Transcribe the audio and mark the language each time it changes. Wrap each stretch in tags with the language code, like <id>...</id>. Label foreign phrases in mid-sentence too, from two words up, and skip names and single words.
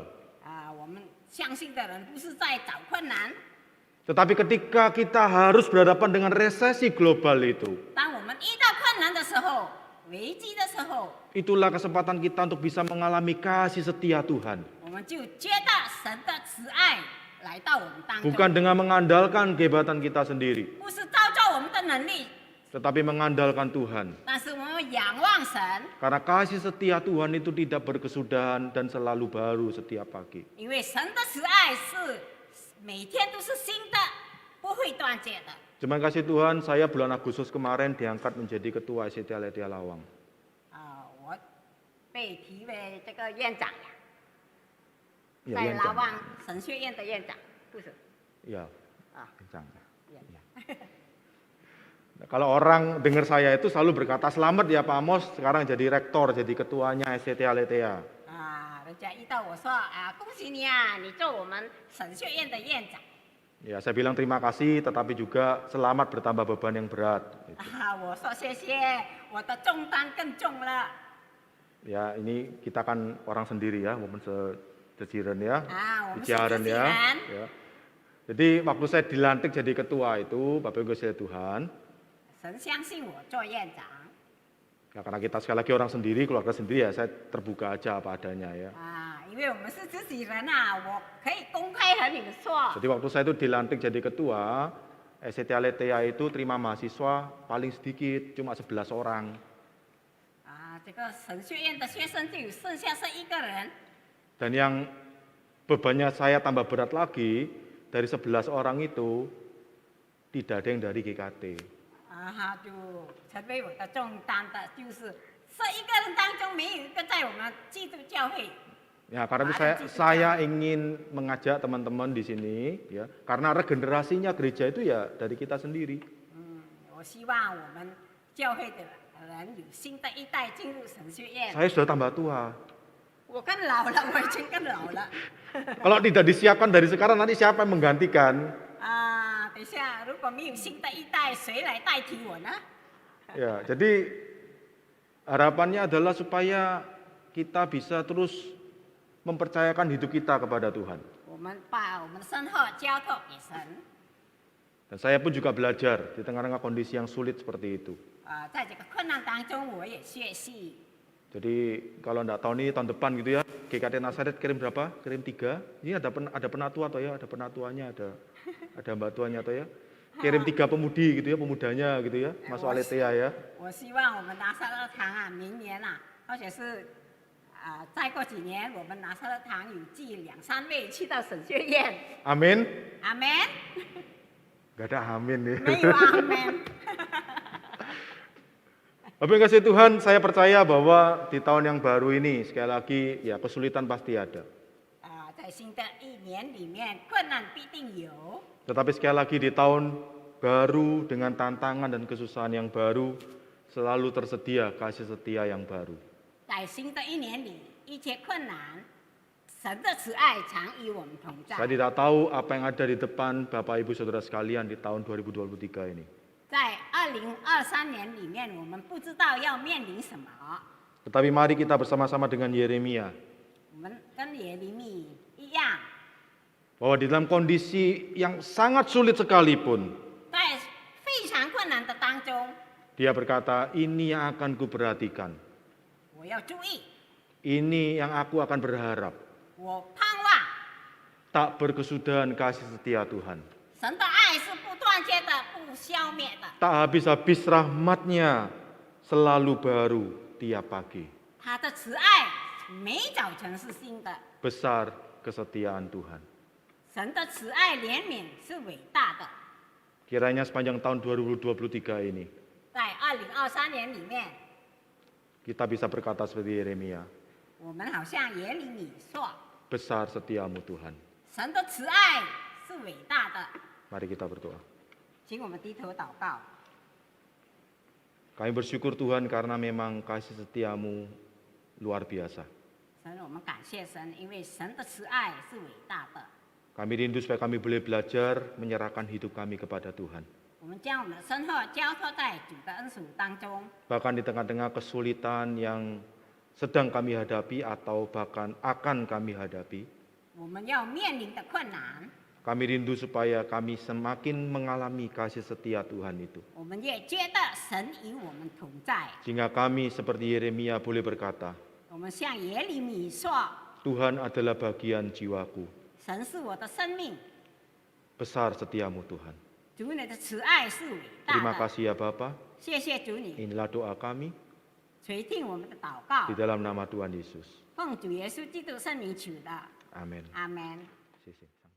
<zh>我们相信的人不是在找困难，</zh> <id>Tetapi ketika kita harus berhadapan dengan resesi global itu,</id> <zh>当我们遇到困难的时候、危机的时候，</zh> <id>itulah kesempatan kita untuk bisa mengalami kasih setia Tuhan.</id> <zh>我们就觉得神的慈爱来到我们当中，</zh> <id>Bukan dengan mengandalkan kehebatan kita sendiri,</id> <zh>不是照着我们的能力，</zh> <id>tetapi mengandalkan Tuhan.</id> <zh>但是我们仰望神，</zh> <id>Karena kasih setia Tuhan itu tidak berkesudahan dan selalu baru setiap pagi.</id> <zh>因为神的慈爱是每天都是新的，不会断绝的。</zh> <id>Terima kasih Tuhan, saya bulan Agustus kemarin diangkat menjadi ketua ICT Ledia Lawang.</id> <zh>我被提为这个院长呀，</zh> <id>Ya,</id> <zh>在 Yan 拉 Chang. 旺神学院的院长，不是</zh> <id>Ya, 啊，</id> <zh>Yan Chang. 院长。</zh> <id>Nah, kalau orang dengar saya itu selalu berkata, selamat ya Pak Amos, sekarang jadi rektor, jadi ketuanya SCT Aletheia.</id> <zh>人家一到我说恭喜你啊，你做我们神学院的院长。</zh> <id>Ya, saya bilang terima kasih, tetapi juga selamat bertambah beban yang berat. Gitu.</id> <zh>我说谢谢，我的重担更重了。</zh> <id>Ya, ini kita kan orang sendiri ya, momen sejirian ya,</id> <zh>我们是 bijaran 自己</zh> <id>ya.</id> <zh>人。</zh> <id>Ya. Jadi waktu saya dilantik jadi ketua itu, Bapak Ibu sekalian Tuhan,</id> <zh>神相信我做院长。</zh> <id>ya karena kita sekali lagi orang sendiri, keluarga sendiri ya, saya terbuka aja apa adanya ya.</id> <zh>因为我们是自己人啊，我可以公开和你们说。</zh> <id>Jadi waktu saya itu dilantik jadi ketua, SCT Aletheia itu terima mahasiswa paling sedikit, cuma 11 orang.</id> <zh>这个神学院的学生就有剩下是1个人。</zh> <id>Dan yang bebannya saya tambah berat lagi, dari 11 orang itu tidak ada yang dari GKT.</id> <zh>就成为我的重担的，就是这1个人当中没有一个在我们基督教会。</zh> <id>Ya, karena itu saya ingin mengajak teman-teman di sini, ya, karena regenerasinya gereja itu ya dari kita sendiri.</id> <zh>我希望我们教会的人有新的一代进入神学院。</zh> <id>Saya sudah tambah tua.</id> <zh>我更老了，我已经更老了。</zh> <id>Kalau tidak disiapkan dari sekarang, nanti siapa yang menggantikan?</id> <zh>等一下，如果没有新的一代，谁来代替我呢？</zh> <id>Ya, jadi harapannya adalah supaya kita bisa terus mempercayakan hidup kita kepada Tuhan.</id> <zh>我们把我们的生活交托给神。</zh> <id>Dan saya pun juga belajar di tengah-tengah kondisi yang sulit seperti itu.</id> <zh>在这个困难当中，我也学习。</zh> <id>Jadi kalau enggak tahu nih tahun depan gitu ya, GKT Nazaret kirim berapa? Kirim 3. Ini ada penatua atau ya? Ada penatuanya, ada mbak tuanya atau ya? Kirim 3 pemudi gitu ya, pemudanya gitu ya, masuk Aletheia ya.</id> <zh>我希望我们拿撒勒堂啊，明年啊，或者是再过几年，我们拿撒勒堂有寄2、3位去到神学院。</zh> <id>Amin.</id> <zh>阿门。</zh> <id>Gak ada amin nih.</id> <zh>没有阿门。</zh> <id>Bapak yang kasih Tuhan, saya percaya bahwa di tahun yang baru ini, sekali lagi ya kesulitan pasti ada.</id> <zh>在新的1年里面，困难必定有。</zh> <id>Tetapi sekali lagi di tahun baru dengan tantangan dan kesusahan yang baru, selalu tersedia kasih setia yang baru.</id> <zh>在新的1年里，一切困难，神的慈爱常与我们同在。</zh> <id>Saya tidak tahu apa yang ada di depan Bapak Ibu Saudara sekalian di tahun 2023 ini.</id> <zh>在2023年里面，我们不知道要面临什么。</zh> <id>Tetapi mari kita bersama-sama dengan Yeremia,</id> <zh>我们跟耶利米一样，</zh> <id>bahwa di dalam kondisi yang sangat sulit sekalipun,</id> <zh>在非常困难的当中，</zh> <id>dia berkata, ini yang akan kuperhatikan,</id> <zh>我要注意，</zh> <id>ini yang aku akan berharap,</id> <zh>我盼望</zh> <id>tak berkesudahan kasih setia Tuhan.</id> <zh>神的爱是不断绝的、不消灭的，</zh> <id>Tak habis-habis rahmatnya selalu baru tiap pagi.</id> <zh>他的慈爱每早晨是新的。</zh> <id>Besar kesetiaan Tuhan.</id> <zh>神的慈爱怜悯是伟大的，</zh> <id>Kiranya sepanjang tahun 2023 ini,</id> <zh>在2023年里面，</zh> <id>kita bisa berkata seperti Yeremia,</id> <zh>我们好像耶利米说，</zh> <id>besar setiamu Tuhan.</id> <zh>神的慈爱是伟大的。</zh> <id>Mari kita berdoa.</id> <zh>请我们低头祷告。</zh> <id>Kami bersyukur Tuhan karena memang kasih setiamu luar biasa.</id> <zh>神，我们感谢神，因为神的慈爱是伟大的。</zh> <id>Kami rindu supaya kami boleh belajar menyerahkan hidup kami kepada Tuhan.</id> <zh>我们将我们的生活交托在主的恩属当中，</zh> <id>Bahkan di tengah-tengah kesulitan yang sedang kami hadapi atau bahkan akan kami hadapi,</id> <zh>我们要面临的困难，</zh> <id>kami rindu supaya kami semakin mengalami kasih setia Tuhan itu.</id> <zh>我们也觉得神与我们同在。</zh> <id>Sehingga kami seperti Yeremia boleh berkata,</id> <zh>我们向耶利米说，</zh> <id>Tuhan adalah bagian jiwaku,</id> <zh>神是我的生命，</zh> <id>besar setiamu Tuhan.</id> <zh>主你的慈爱是伟</zh> <id>Terima</id> <zh>大的。</zh> <id>kasih ya Bapa,</id> <zh>谢谢主你</zh> <id>inilah doa kami</id> <zh>垂听我们的祷告</zh> <id>di，dalam nama Tuhan Yesus.</id> <zh>奉主耶稣基督圣名求的，</zh> <id>Amin.</id> <zh>阿门。 Sisi.</zh>